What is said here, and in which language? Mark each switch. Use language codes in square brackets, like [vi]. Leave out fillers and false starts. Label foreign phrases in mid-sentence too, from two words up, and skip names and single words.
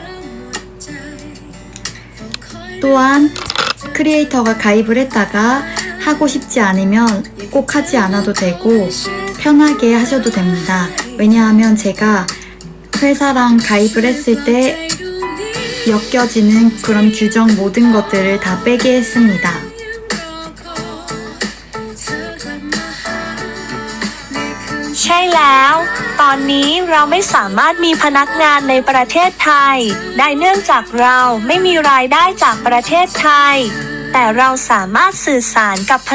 [ko] 또한 크리에이터가 가입을 했다가 하고 싶지 않으면 꼭 하지 않아도 되고 편하게 하셔도 됩니다. 왜냐하면 제가 회사랑 가입을 했을 때 엮여지는 그런 규정 모든 것들을 다 빼게 했습니다. [th] ใช่แล้ว ตอนนี้เราไม่สามารถมีพนักงานในประเทศไทยได้เนื่องจากเราไม่มีรายได้จากประเทศไทย แต่เราสามารถสื่อสารกับพ